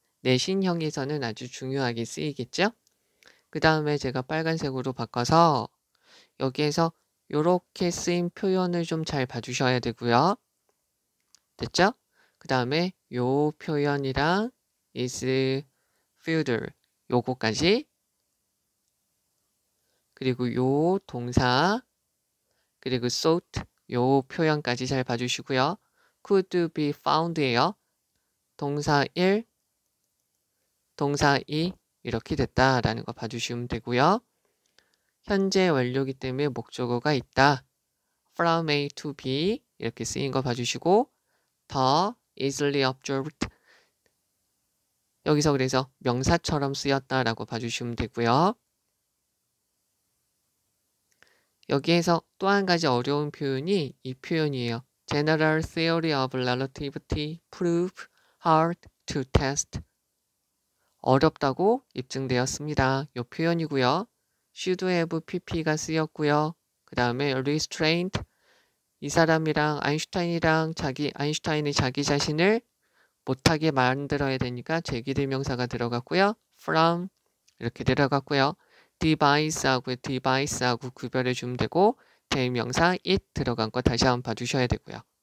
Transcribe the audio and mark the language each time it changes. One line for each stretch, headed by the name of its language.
Korean: 내신형에서는 아주 중요하게 쓰이겠죠. 그 다음에 제가 빨간색으로 바꿔서 여기에서 이렇게 쓰인 표현을 좀 잘 봐주셔야 되고요. 됐죠? 그 다음에 요 표현이랑 is fielder 요거까지 그리고 요 동사 그리고 sought 요 표현까지 잘 봐주시고요. could be found예요. 동사 1, 동사 2 이렇게 됐다라는 거 봐주시면 되고요. 현재 완료이기 때문에 목적어가 있다. from A to B 이렇게 쓰인 거 봐주시고 더
English: easily observed
Korean: 여기서 그래서 명사처럼 쓰였다라고 봐주시면 되고요. 여기에서 또 한 가지 어려운 표현이 이 표현이에요.
English: General theory of relativity prove hard to test.
Korean: 어렵다고 입증되었습니다. 이 표현이고요. should have pp가 쓰였고요. 그 다음에 restraint 이 사람이랑 아인슈타인이 자기 자신을 못하게 만들어야 되니까 제기대명사가 들어갔고요. from 이렇게 들어갔고요. device하고 구별해 주면 되고 대명사 it 들어간 거 다시 한번 봐주셔야 되고요.